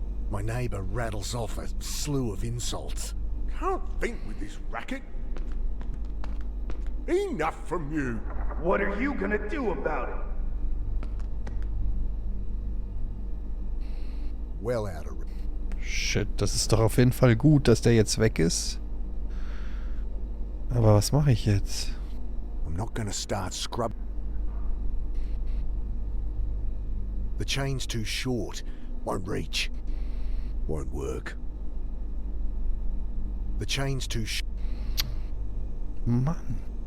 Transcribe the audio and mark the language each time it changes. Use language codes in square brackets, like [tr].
[en] My neighbour rattles off a slew of insults. Can't think with this racket. Enough from you. What are you gonna do about it? Well out of reach. [de] Shit, das ist doch auf jeden Fall gut, dass der jetzt weg ist. Aber was mache ich jetzt? [en] I'm not gonna start scrub. The chain's too short. Won't reach. Won't work. The chain's too [de] Mann.